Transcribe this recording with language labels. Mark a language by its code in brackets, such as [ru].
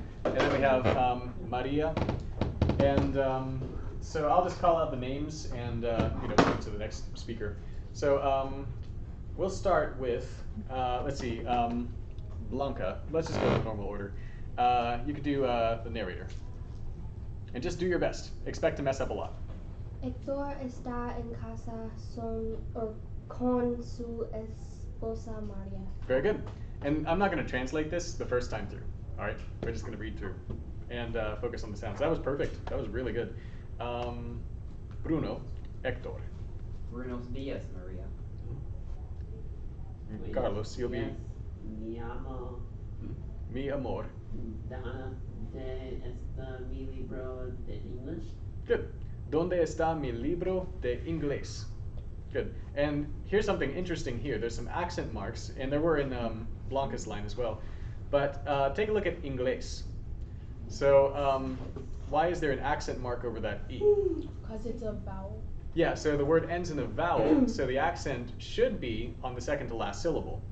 [en] And then we have Maria, and so I'll just call out the names and move to the next speaker. So we'll start with, let's see, Blanca. Let's just go in normal order. You could do the narrator. And just do your best. Expect to mess up a lot. [es] Héctor está en casa con su esposa María. [en] Very good. And I'm not going to translate this the first time through. All right? We're just going to read through and focus on the sounds. That was perfect. That was really good. Bruno, Hector. [es] Buenos dias, Maria. [en] Carlos, you'll be Yes, [es] mi amo. mi amor. ¿Dónde está mi libro de English? [en] Good. [es] ¿Dónde está mi libro de inglés? [en] Good. And here's something interesting here. There's some accent marks, and there were in Blanca's line as well. But take a look at inglés. So why is there an accent mark over that E? Because it's a vowel. Yeah, so the word ends in a vowel, so the accent should be on the second to last syllable.